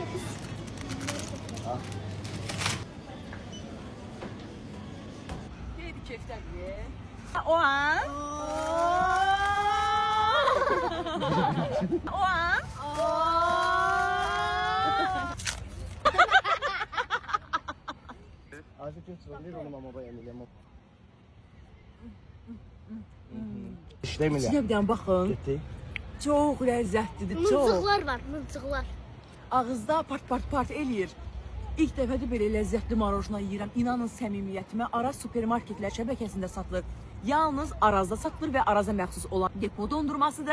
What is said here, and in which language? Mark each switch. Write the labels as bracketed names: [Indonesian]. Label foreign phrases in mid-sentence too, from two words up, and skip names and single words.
[Azerbaijani] Neydi köftəli? O an. O an. [Turkish] Azıcık götürebilir onu ama beğenilir ama. İşlemiyor. [Azerbaijani] İçinə bir dənə baxın. [Turkish] Gitti. [Azerbaijani] Çox ləzzətlidir, çox. Mıncıqlar var, mıncıqlar. Ağızda part eləyir. İlk dəfədir belə ləzzətli marojna yeyirəm. İnanın səmimiyyətimə. Araz supermarketlər şəbəkəsində satılır. Yalnız Arazda satılır və Araza məxsus olan depo dondurmasıdır.